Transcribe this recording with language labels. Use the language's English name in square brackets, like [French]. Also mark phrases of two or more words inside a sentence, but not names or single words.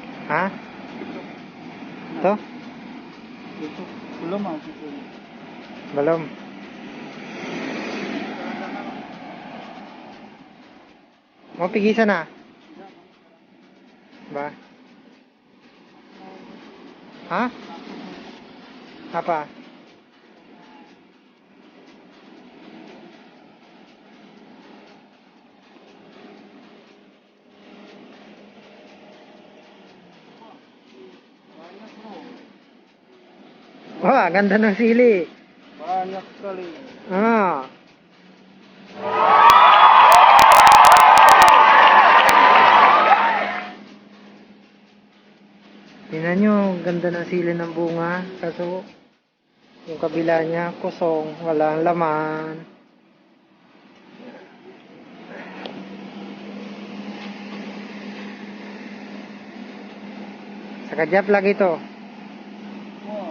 [Filipino] Ha? Ito? Ito. [Indonesian] Belum ah. Ito. Belum. Mau pergi sana? Ba? Hah? Apa? Banyak bro. Wah, [Filipino] ganda ng sili. [Indonesian] Banyak sekali. Ah. [Filipino] Tingnan nyo, ganda ng sili ng bunga. Kaso, yung kabila niya, kusong, walang laman. [Malay] Sekejap lagi to. Wah.